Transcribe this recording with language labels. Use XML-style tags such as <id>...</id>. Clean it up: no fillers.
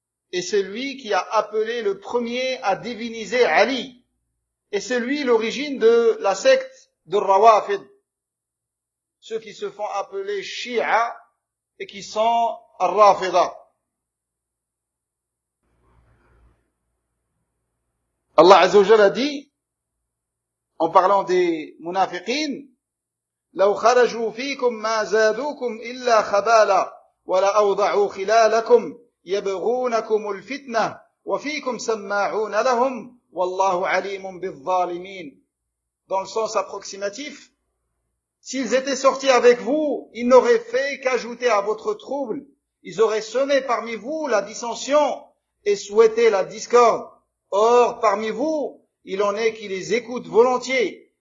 <fr>Et c'est lui qui a appelé le premier à diviniser Ali. Et c'est lui l'origine de la secte de Rawafid. Ceux qui se font appeler Shia et qui sont Rafida. Allah Azza wa Jalla a dit, en parlant des munafiqin,</fr> <ar>لو خرجوا فيكم ما زادوكم إلا خبالا ولا أوضعوا خلالكم يبغونكم الفتنة وفيكم سماعون لهم والله عليم بالظالمين.</ar> <fr>Dans le sens approximatif, s'ils étaient sortis avec vous, ils n'auraient fait qu'ajouter à votre trouble. Ils auraient semé parmi vous la dissension et souhaité la discorde. Or, parmi vous, il en est qui les écoute volontiers.</fr>